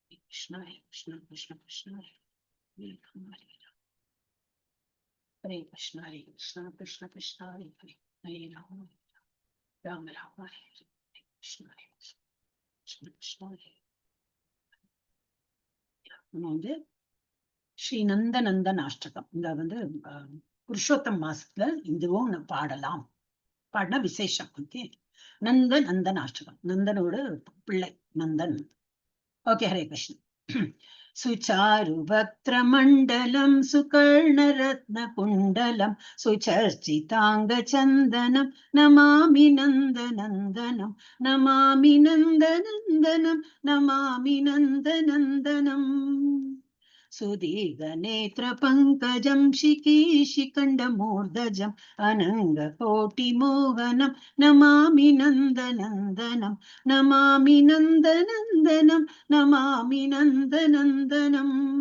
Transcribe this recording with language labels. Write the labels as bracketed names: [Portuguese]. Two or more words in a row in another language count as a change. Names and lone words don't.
[Sanskrit] कृष्ण हरे कृष्ण कृष्ण कृष्ण हरे हरे कृष्ण हरे कृष्ण कृष्ण कृष्ण हरे हरे हरे राम राम राम हरे हरे कृष्ण हरे कृष्ण कृष्ण हरे [Tamil] வந்து ஸ்ரீ நந்தநந்தன் அஷ்டகம். இங்க வந்து புருஷோத்தம் மாசத்துல இதுவும் பாடலாம், பாடினா விசேஷம். ஓகே, நந்தநந்தன் அஷ்டகம், நந்தனோட பிள்ளை நந்தன். ஓகே, ஹரே கிருஷ்ண. [Sanskrit] सुचारु वक्त्रमण्डलं सुकर्णरत्न कुण्डलं सुचर्चिताङ्ग चन्दनं नमामि नन्दनन्दनं नमामि नन्दनन्दनं नमामि नन्दनन्दनम् सुदीर्घनेत्रपङ्कजं शिखीशिखण्डमूर्धजम् अनङ्गकोटिमोहनं नमामि नन्दनन्दनं नमामि नन्दनन्दनं नमामि नन्दनन्दनम्